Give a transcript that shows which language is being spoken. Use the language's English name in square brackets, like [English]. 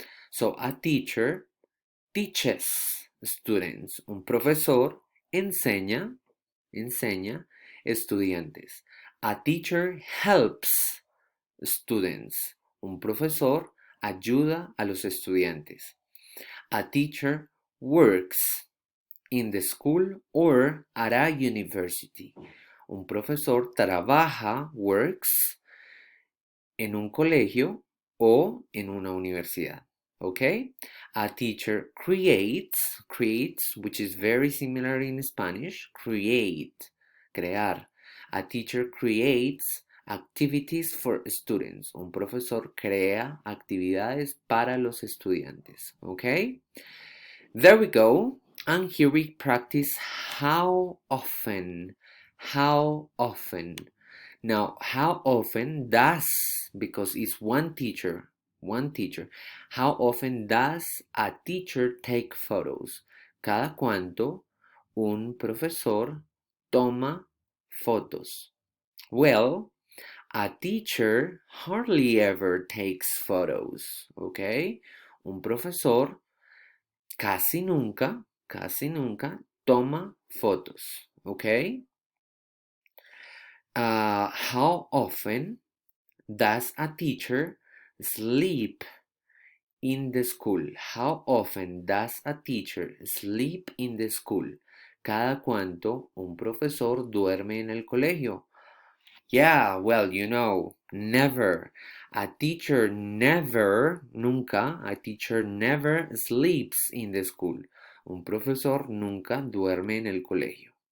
[English] So, a teacher teaches students. [Spanish] Un profesor enseña estudiantes. [English] A teacher helps students. [Spanish] Un profesor ayuda a los estudiantes. [English] A teacher works in the school or at a university. [Spanish] Un profesor trabaja, works, en un colegio o en una universidad. [English] Okay? A teacher creates, which is very similar in Spanish, create, crear. A teacher creates activities for students. [Spanish] Un profesor crea actividades para los estudiantes. [English] Okay? There we go. And here we practice how often. How often. Now, how often does, because it's one teacher, how often does a teacher take photos? [Spanish] Cada cuánto un profesor toma fotos. [English] Well, a teacher hardly ever takes photos, okay? [Spanish] Un profesor casi nunca toma fotos, okay? [English] How often does a teacher sleep in the school? How often does a teacher sleep in the school? [Spanish] ¿Cada cuánto un profesor duerme en el colegio? [English] Yeah, well, you know, never. A teacher never, nunca, a teacher never sleeps in the school. [Spanish] Un profesor nunca duerme en el colegio.